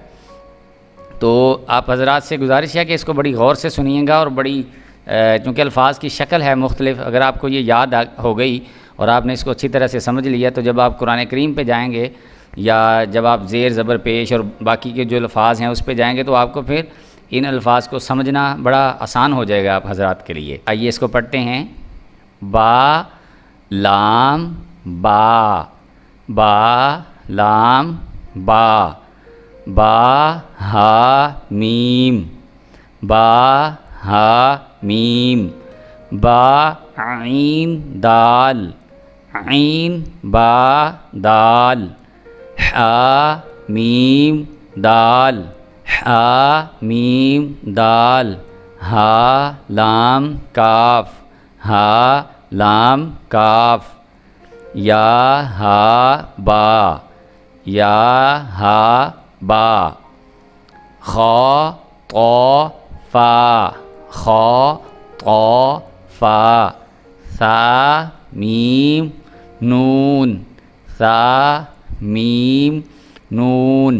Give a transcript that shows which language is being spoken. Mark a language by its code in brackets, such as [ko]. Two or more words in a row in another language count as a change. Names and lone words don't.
[ur] تو آپ حضرات سے گزارش ہے کہ اس کو بڑی غور سے سنیے گا، اور بڑی چونکہ الفاظ کی شکل ہے مختلف، اگر آپ کو یہ یاد ہو گئی اور آپ نے اس کو اچھی طرح سے سمجھ لیا تو جب آپ قرآن کریم پہ جائیں گے یا جب آپ زیر زبر پیش اور باقی کے جو الفاظ ہیں اس پہ جائیں گے تو آپ کو پھر ان الفاظ کو سمجھنا بڑا آسان ہو جائے گا آپ حضرات کے لیے۔ آئیے اس کو پڑھتے ہیں۔ با لام با، با لام با، با ہا میم، با ہا میم، با عین دال، عین با دال، حا میم دال، حا میم دال، ہا لام کاف، ہا لام کاف، یا ہا با، یا ہا با، خا طا فا، خا طا فا، ثا میم نون، ثا میم نون۔